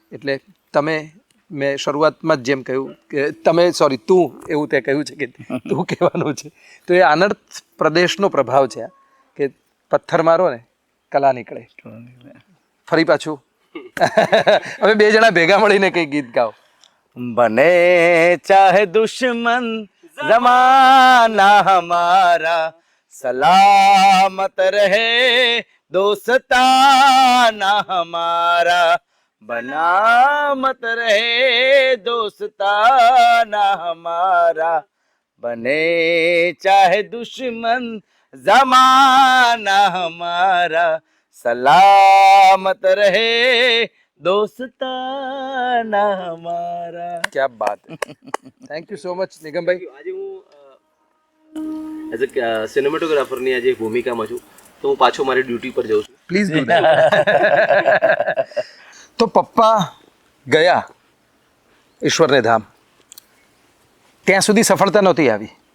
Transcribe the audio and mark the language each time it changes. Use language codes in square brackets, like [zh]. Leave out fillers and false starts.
[gu] એટલે મેં શરૂઆતમાં જ જેમ કહ્યું કે તું એવું તે કહ્યું છે કે તું કહેવાનું છે. તો એ આનર્થ પ્રદેશનો પ્રભાવ છે કે પથ્થર મારો ને કલા નીકળે. ફરી પાછું હવે બે જણા ભેગા મળીને કઈ ગીત ગાઓ. [hi] બને ચાહે દુશ્મન જમાના હમારા, સલામત રહે દોસ્તાના હમારા, बनामत रहे दोस्ताना हमारा, बने चाहे दुश्मन जमाना हमारा, सलामत रहे दोस्ताना हमारा. क्या बात. [en] Thank you so much નિગમભાઈ. [gu] આજે હું [en] as a સિનેમેટોગ્રાફરની [gu] આજે ભૂમિકામાં છું, તો હું પાછો મારી ડ્યુટી પર જાઉં છું. [en] Please do that. [gu] તો પપ્પા ગયા ઈશ્વરને ધામ, ત્યાં સુધી સફળતા નહોતી આવી.